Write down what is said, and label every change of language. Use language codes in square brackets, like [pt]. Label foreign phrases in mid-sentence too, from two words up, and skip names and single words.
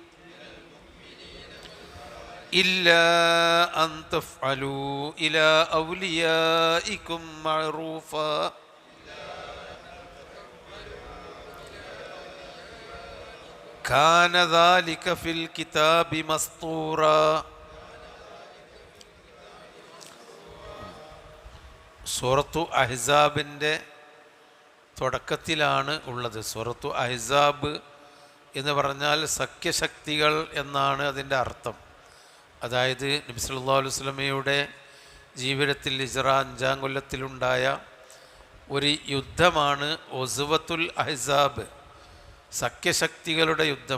[ar] إلا أن تفعلوا إلى أوليائكم معروفا كان ذلك في الكتاب مسطورا. [ml] സൂറത്തു അഹ്സാബിൻ്റെ തുടക്കത്തിലാണ് ഉള്ളത്. സൂറത്തു അഹ്സാബ് എന്ന് പറഞ്ഞാൽ സഖ്യശക്തികൾ എന്നാണ് അതിൻ്റെ അർത്ഥം. അതായത് നബി [ar] صلى الله عليه وسلم [ml] ജീവിതത്തിൽ ഹിജ്റ 5-ാം കൊല്ലത്തിലുണ്ടായ ഒരു യുദ്ധമാണ് ഉസ്വത്തുൽ അഹ്സാബ്, സഖ്യശക്തികളുടെ യുദ്ധം.